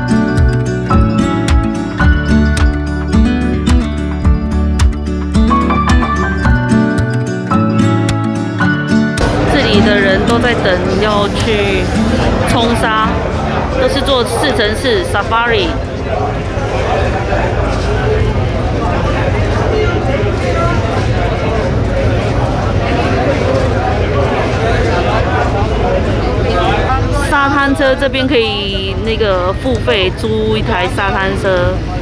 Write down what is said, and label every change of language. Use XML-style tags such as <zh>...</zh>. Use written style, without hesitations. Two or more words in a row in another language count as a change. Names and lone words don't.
<zh>這裡的人都在等要去沖沙，都是坐 4x4 Safari。沙灘車這邊可以那個付費租一台沙灘車。</zh>